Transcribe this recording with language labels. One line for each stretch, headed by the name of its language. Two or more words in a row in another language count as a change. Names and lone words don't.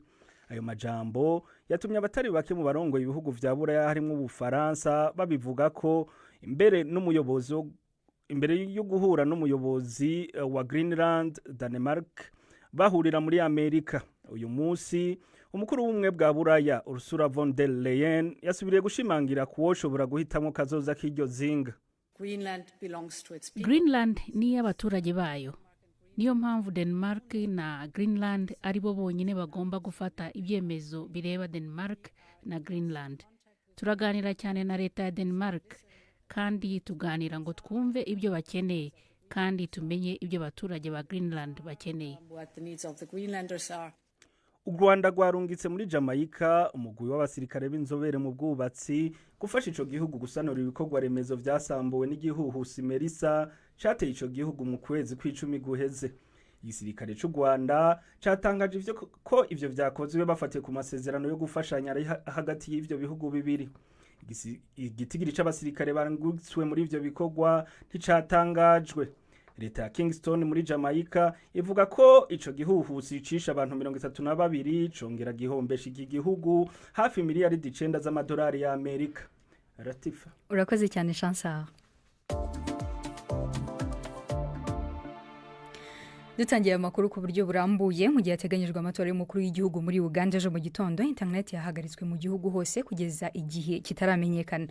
Rundi: Ayo majambo yatumye abatari bake mu barongo ibihugu vya Buraya harimo Ubufaransa babivuga ko imbere yo guhura n'umuyobozi wa Greenland Denmark bahurira muri Amerika. Uyu munsi umukuru w'ubumwe bwa Buraya Ursula von der Leyen yasubiriye gushimangira kuwoshobora guhitamo kazoza k'iryo zinga.
Kinyarwanda: Greenland ni y'abaturage bayo. Niyo mpamvu Denmark na Greenland aribo bonyine bagomba gufata ibyemezo bireba Denmark na Greenland. turaganira cyane na leta ya Denmark kandi tuganira ngo twumve ibyo bakeneye kandi tumenye ibyo abaturage ba Greenland bakeneye.
Rundi: U Rwanda rwarungitse muri Jamaica umugwi w'abasirikare b'inzobere mu bwubatsi gufasha ico gihugu gusanura ibikorwa remezo vyasambuwe n'igihuhusi Melissa cateye ico gihugu mu kwezi kw'icumi guheze. Igisirikare c'u Rwanda catangaje ivyo ko ivyo vyakozwe bafatiye ku masezerano yo gufashanya hagati y'ivyo bihugu bibiri. Igitigiri c'abasirikare barungitswe muri ivyo bikorwa nticatangajwe. Leta ya Kingston muri Jamaica ivuga ko ico gihuhusi cisha abantu 32 congera gihombesha iki gihugu hafi miliyaridi 9 z'amadolari ya Amerika. Ratifa.
Kinyarwanda: Urakoze cyane Chancellor. Dutangiye amakuru ku buryo burambuye mu gihe yateganyijwe amatora y'umukuru w'igihugu muri Uganda ejo mu gitondo. Internet yahagaritswe mu gihugu hose kugeza igihe kitaramenyekana.